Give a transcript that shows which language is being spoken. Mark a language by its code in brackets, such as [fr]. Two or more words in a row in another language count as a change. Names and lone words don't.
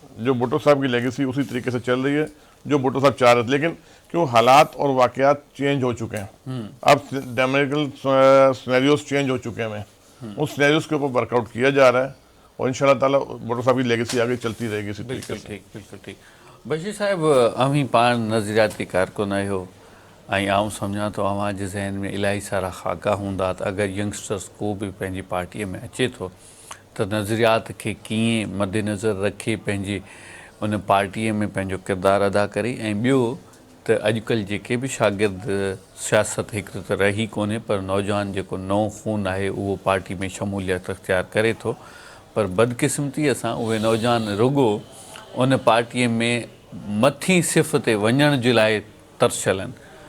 [ur] جو بھٹو صاحب کی لیگیسی اسی طریقے سے چل رہی ہے جو بھٹو صاحب چاہ رہے تھے, لیکن کیوں حالات اور واقعات چینج ہو چکے ہیں, اب ڈیموکریٹل سینیریوز چینج ہو چکے ہیں, ان سینیریوز کے اوپر ورک آؤٹ کیا جا رہا ہے, اور انشاءاللہ تعالیٰ بھٹو صاحب کی لیگیسی آگے چلتی رہے گی اسی طریقے سے. بالکل ٹھیک. [sd] بشیر صاحب امی پان نظریاتی کارکن آहियो ऐं आउं सम्झां थो अव्हां जे ज़हन में इलाही सारा ख़ाका हूंदा त अगरि यंगस्टर्स को बि पंहिंजी पार्टीअ में अचे थो त नज़रियात खे कीअं मद्देनज़र रखे पंहिंजी उन पार्टीअ में पंहिंजो किरदारु अदा करे. ऐं ॿियो त अॼुकल्ह जेके बि शागिर्द सियासत हिकु त रही कोन्हे, पर नौजवान जेको नओं खून आहे उहो पार्टी में शमूलियत अख़्तियार करे थो, पर बदकिस्मतीअ सां उहे नौजवान रुॻो उन पार्टीअ में मथीं सिफ़ ते वञण जे लाइ तरसियल आहिनि.